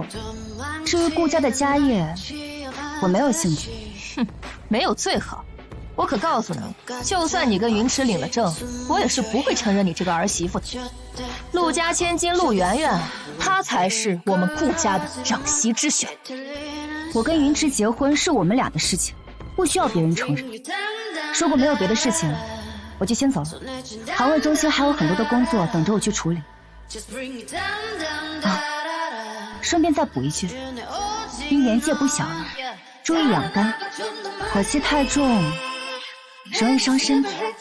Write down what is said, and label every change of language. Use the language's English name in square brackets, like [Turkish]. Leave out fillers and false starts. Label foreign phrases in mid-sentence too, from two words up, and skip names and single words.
[Chinese] 至於顧家的家業，我沒有興趣。哼，沒有最好。我可告訴你，就算你跟雲池領了證，我也是不會承認你這個兒媳婦的。陸家千金陸圓圓，她才是我們顧家的長媳之選。我跟雲池結婚是我們倆的事情，不需要別人承認。如果沒有別的事情，我就先走了。航衛中心還有很多的工作等着我去處理。啊，順便再補一句，您年紀也不小了，注意養肝，火氣太重容易傷身體。